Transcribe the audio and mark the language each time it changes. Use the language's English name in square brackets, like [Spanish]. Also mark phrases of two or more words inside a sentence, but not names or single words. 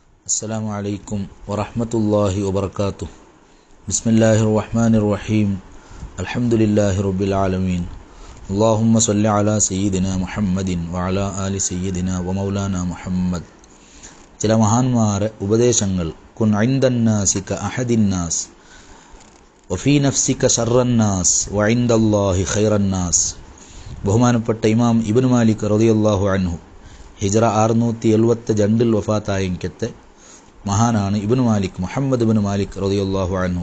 [Arabic] السلام عليكم ورحمة الله وبركاته. بسم الله الرحمن الرحيم. الحمد لله رب العالمين. اللهم صل على سيدنا محمد وعلى آل سيدنا ومولانا محمد. [Malayalam] ചില മഹാന്മാരെ ഉപദേശങ്ങൾ [Arabic] كن عند الناس كأحد الناس وفي نفسك شر الناس وعند الله خير الناس. [Malayalam] ബഹുമാനപ്പെട്ട ഇമാം ഇബ്നു മാലിക് [Arabic] رضي الله عنه [Malayalam] ഹിജ്റ 672 വഫാത്തായെങ്കത്തെ മഹാനാണ് ഇബ്നു മാലിക്, മുഹമ്മദ് ഇബ്നു മാലിക് [Arabic] رضي الله عنه.